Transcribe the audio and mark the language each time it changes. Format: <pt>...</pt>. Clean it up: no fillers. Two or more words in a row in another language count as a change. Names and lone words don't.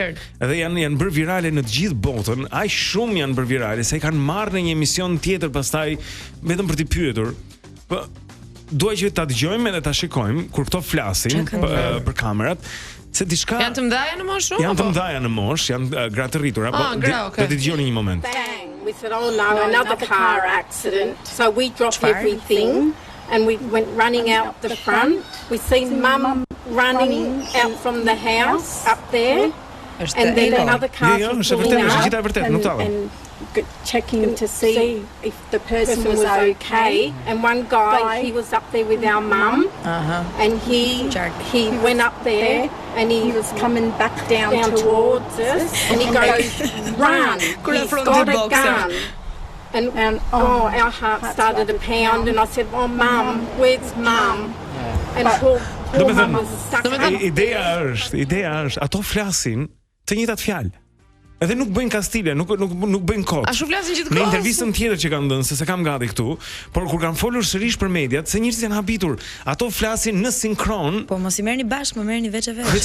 <sq>Edhe janë bërë virale në të gjithë botën, aq shumë janë bërë virale se i kanë marrë në një emision tjetër pastaj vetëm për t'i pyetur. Po dua që ta dëgjojmë edhe ta shikojmë kur këto flasin për kamerat. Se diçka janë të mëdha në moshë? Janë të mëdha në moshë, janë gra të rritura, po do të dëgjoni një moment.</sq> <en>We said, oh no, another car accident. So we dropped everything and we went running out the front. We seen mum running out from the house up there. And then another car was pulling up and checking to see if the person was okay. And one guy, he was up there with our mum, and he went up there and he was coming back down towards us, and he goes, run, he's got a gun. And our heart started to pound, and I said, oh mum, where's mum? And poor mum was stuck.</en> <sq>Ideja është, ato flasin të njëjtat fjalë. Edhe nuk bëjnë kastile, nuk bëjnë kot. A shumë flasin gjithkohë? Në intervistën tjetër që kanë dhënë, se kam gati këtu, por kur kanë folur sërish për mediat, se njerëzit janë habitur, ato flasin në sinkron. Po mos i merrni bashkë, më merrni veç e veç.</sq>